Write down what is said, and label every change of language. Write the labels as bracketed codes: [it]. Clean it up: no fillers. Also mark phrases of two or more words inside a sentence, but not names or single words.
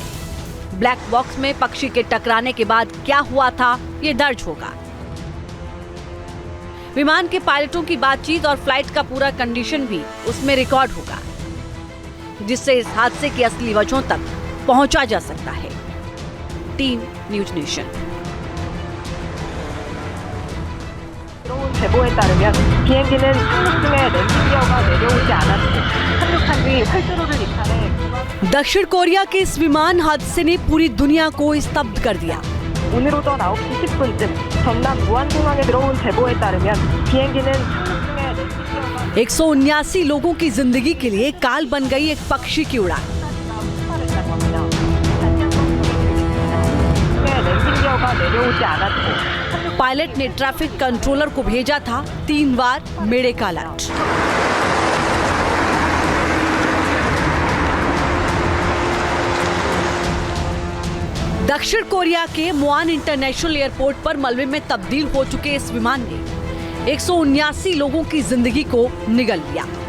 [en] black box [hi] में पक्षी के टकराने के बाद क्या हुआ था, ये दर्ज होगा। विमान के पायलटों की बातचीत और फ्लाइट का पूरा कंडीशन भी उसमें रिकॉर्ड होगा, जिससे इस हादसे की असली वजहों तक पहुंचा जा सकता है। टीम न्यूज नेशन। [ko] 들어온 제보에 따르면 비행기는 착륙 중에 랜딩 기어가 내려오지 않았고 착륙한 뒤 활주로를 이탈해 [hi] दक्षिण कोरिया के इस विमान हादसे ने पूरी दुनिया को स्तब्ध कर दिया। [ko] 오늘 오전 9시 10분쯤 전남 무안공항에 들어온 제보에 따르면 비행기는 착륙 중에 랜딩 기어가 [hi] 179 लोगों की जिंदगी के लिए काल बन गई एक पक्षी की उड़ान। [ko] 폭발했다고 합니다. 랜딩 기어가 내려오지 않았고 [hi] पायलट ने [en] traffic controller [hi] को भेजा था 3 बार मेडे का अलर्ट। दक्षिण कोरिया के मुआन इंटरनेशनल एयरपोर्ट पर मलबे में तब्दील हो चुके इस विमान ने 179 लोगों की जिंदगी को निगल लिया।